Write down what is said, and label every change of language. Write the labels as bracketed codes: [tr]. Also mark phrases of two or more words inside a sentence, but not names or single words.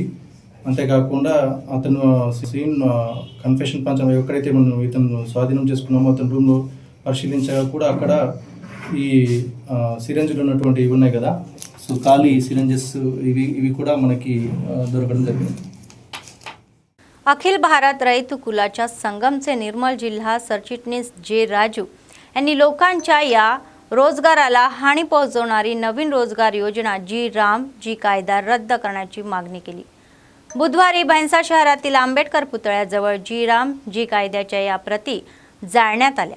[te] అంతేకాకుండా అతను [en] scene confession [te] పంచం ఎక్కడైతే మనం ఇతను స్వాధీనం చేసుకున్నామో అతని రూమ్లో పరిశీలించగా కూడా అక్కడ ఈ సిరంజులు ఉన్నటువంటి ఇవి ఉన్నాయి కదా, సో ఖాళీ सिरेंजेस ఇవి కూడా మనకి దొరకడం జరిగింది. [mr] अखिल भारत रयत कुलाच्या संगमचे निर्मल जिल्हा सरचिटणीस जे राजू यांनी लोकांच्या या रोजगाराला हानी पोहोचवणारी नवीन रोजगार योजना जी राम जी कायदा रद्द करण्याची मागणी केली. बुधवारी भैंसा शहरातील आंबेडकर पुतळ्याजवळ जी राम जी कायद्याच्या या प्रती जाळण्यात आल्या.